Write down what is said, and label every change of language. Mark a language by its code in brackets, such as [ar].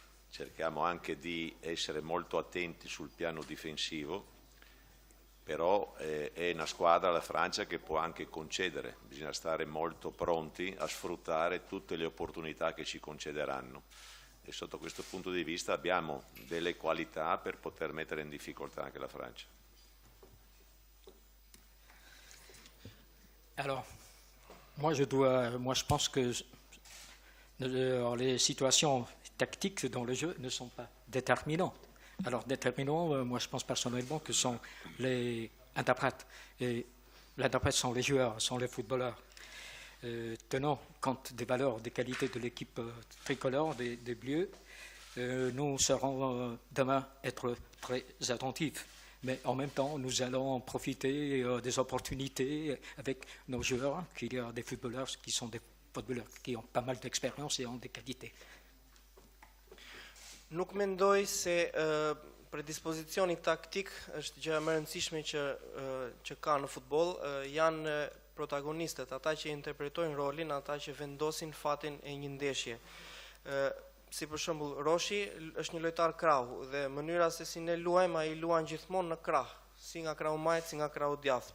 [it] cerchiamo anche di essere molto attenti sul piano difensivo, però è una squadra, la Francia, che può anche concedere, bisogna stare molto pronti a sfruttare tutte le opportunità che ci concederanno. E sotto questo punto di vista abbiamo delle qualità per poter mettere in difficoltà anche la Francia. [fr] Alors, moi je pense que les situations tactiques dans le jeu ne sont pas déterminantes. Alors déterminants, moi je pense personnellement que sont les interprètes. Et les interprètes sont les joueurs, sont les footballeurs. Tenant compte des valeurs, des qualités de l'équipe tricolore, des Bleus, nous serons demain être très attentifs. Mais en même temps, nous allons profiter des opportunités avec nos joueurs, qu'il y a des footballeurs qui sont des footballeurs qui ont pas mal d'expérience et ont des qualités. [sq] Nuk mendoj se predispozizioni taktik është gjë më e rëndësishme që ka në futboll, janë protagonistët, ata që interpretojnë rolin, ata që vendosin fatin e një ndeshje. Si për shembull Roshi është një lojtar krahu dhe mënyra se si ne luajmë, ai luan gjithmonë në krah, si nga krahu majt, si nga krahu djath.